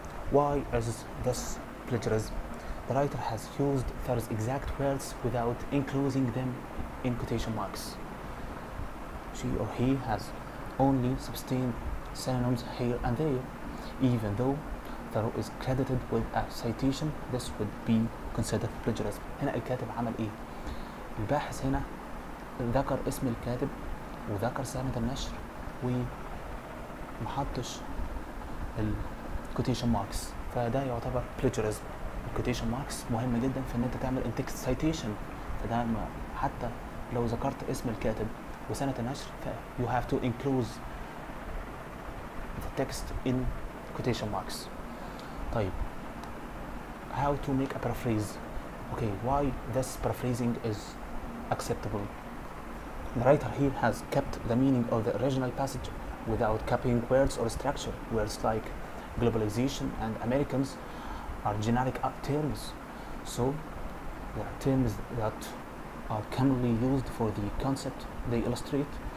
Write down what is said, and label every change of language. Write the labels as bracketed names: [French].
[English] Why is this plagiarism? The writer has used those exact words without enclosing them in quotation marks. She or he has only substituted synonyms here and there, even though Thoreau is credited with a citation. This would be considered plagiarism. [Arabic] هنا الكاتب عمل ايه؟ الباحث هنا ذكر اسم الكاتب وذكر سنة النشر ومحطش الكوتيشن ماركس، فده يعتبر plagiarism. الكوتيشن ماركس مهمة جدا في ان انت تعمل انتكست سايتيشن، فده حتى لو ذكرت اسم الكاتب وسنة النشر ف [English] you have to enclose the text in quotation marks. [Arabic] طيب [English] how to make a paraphrase? Okay, why this paraphrasing is acceptable? The writer here has kept the meaning of the original passage without copying words or structure. Words like globalization and Americans are generic terms, so they are terms that are commonly used for the concept they illustrate.